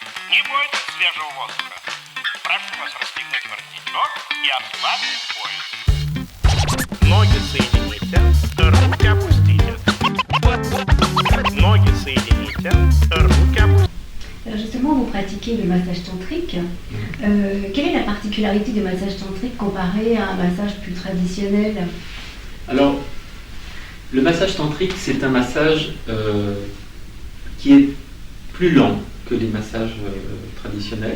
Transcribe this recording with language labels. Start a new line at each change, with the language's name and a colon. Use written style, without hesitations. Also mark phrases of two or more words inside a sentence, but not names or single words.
Russian: Не бойтесь свежего воздуха. Прошу вас расстегнуть воротничок и ослабить пояс. Ноги соедините, руки опустите. Ноги соедините, руки опустите.
French: Justement, vous pratiquez le massage tantrique. Quelle est la particularité du massage tantrique comparé à un massage plus traditionnel? Alors, le massage tantrique, c'est un massage qui est plus lent que les massages traditionnels.